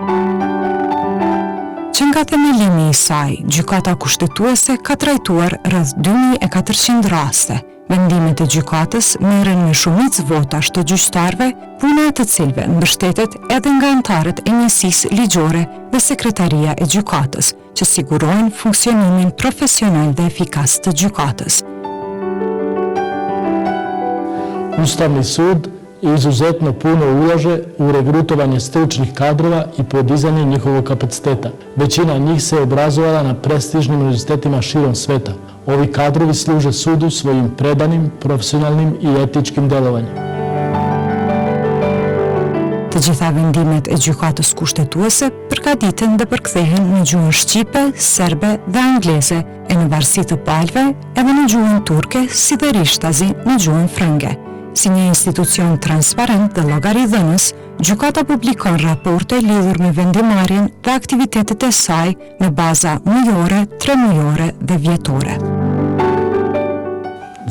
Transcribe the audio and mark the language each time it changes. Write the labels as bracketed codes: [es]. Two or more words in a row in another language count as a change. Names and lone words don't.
[sq] Që nga themelimi i saj, gjykata kushtetuese ka trajtuar rreth 2400 raste. Vendimet e gjykatës merren me shumicë votash të gjyqtarëve, puna e të cilëve mbështetet edhe nga anëtarët e njësisë ligjore dhe sekretaria e gjykatës, që sigurojnë funksionimin profesional dhe efikas të gjykatës. [sr] Ustavni sud izuzetno puno ulaže u regrutovanje stručnih kadrova i podizanje njihovog kapaciteta. Većina njih se obrazovala na prestižnim univerzitetima širom sveta. Ovi kadrovi služe sudu svojim predanim, profesionalnim i etičkim delovanjem. [sq] Të gjitha vendimet e gjykatës kushtetuese përgatiten dhe përkthehen në gjuhën shqipe, serbe dhe angleze, e në varësi të palëve edhe në gjuhën turke, si dhe rishtazi në gjuhën frënge. Si një institucion transparent dhe llogaridhënës, gjykata publikon raporte lidhur me vendimarrjen dhe aktivitetet e saj në baza mujore, 3 mujore dhe vjetore.